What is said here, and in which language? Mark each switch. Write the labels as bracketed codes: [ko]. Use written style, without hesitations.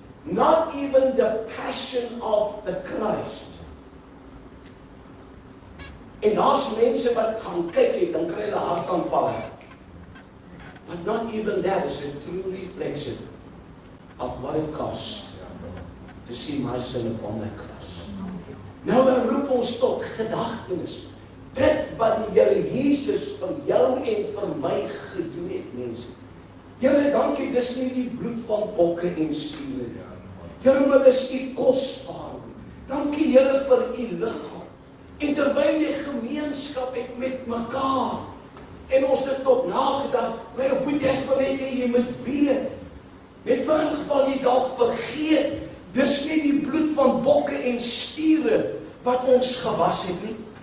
[en] Not even the passion of the Christ. [af] En daar's mense wat gaan kyk en dan kry hulle hartaanvalle. [en] But not even that is a true reflection of what it costs to see my sin upon that cross. [af] Nou roep ons tot gedagtenis. Dit wat die Here Jesus vir jou en vir my gedoen het, mense. Here, dankie, dis nie die bloed van bokke en stiere nie. Here, maar dis u kosbaar. Dankie Here vir u liggaam. En terwyl jy gemeenskap het met mekaar, en ons dit tot nagedag, my boetie, ek wil net hê jy moet weet, net vir in geval jy dalk vergeet, dis nie die bloed van bokke en stiere wat ons gewas het nie.